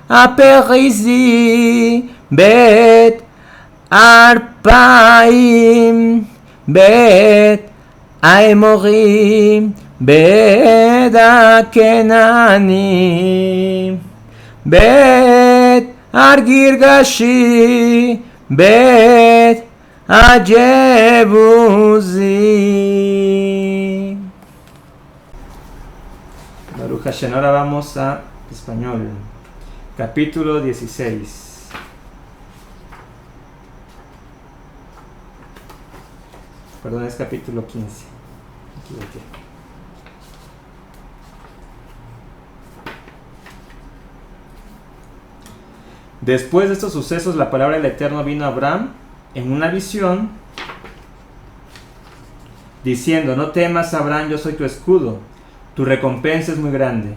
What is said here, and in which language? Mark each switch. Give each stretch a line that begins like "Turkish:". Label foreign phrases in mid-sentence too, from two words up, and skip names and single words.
Hebrew: הפריזי בית ארבעים בית האמורים בית הכנעני בית הגרגשי בית הג'בוזי. ברוך השם.
Spanish: Ahora vamos a español. Capítulo 16. Perdón, es capítulo 15. Me equivoqué. Después de estos sucesos, la palabra del Eterno vino a Abraham en una visión, diciendo: no temas, Abraham, yo soy tu escudo, tu recompensa es muy grande.